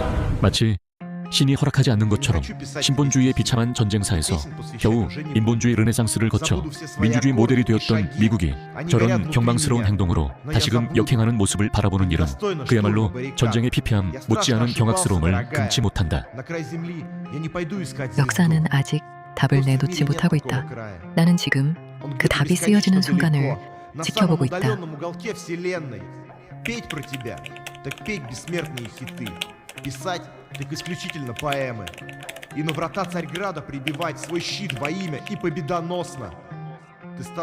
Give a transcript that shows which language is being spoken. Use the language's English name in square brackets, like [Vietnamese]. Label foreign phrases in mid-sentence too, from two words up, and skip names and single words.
[Korean] 마치 신이 허락하지 않는 것처럼 신본주의의 비참한 전쟁사에서 겨우 인본주의 르네상스를 거쳐 민주주의 모델이 되었던 미국이 저런 경망스러운 행동으로 다시금 역행하는 모습을 바라보는 일은 그야말로 전쟁의 피폐함 못지않은 경악스러움을 금치 못한다. 역사는 아직 답을 내놓지 못하고 있다. 나는 지금 그 답이 쓰여지는 순간을 지켜보고 있다. [Russian] Петь про тебя, так петь бессмертные хиты. Писать, так исключительно поэмы. И на врата Царьграда прибивать свой щит во имя и победоносно. Ты стал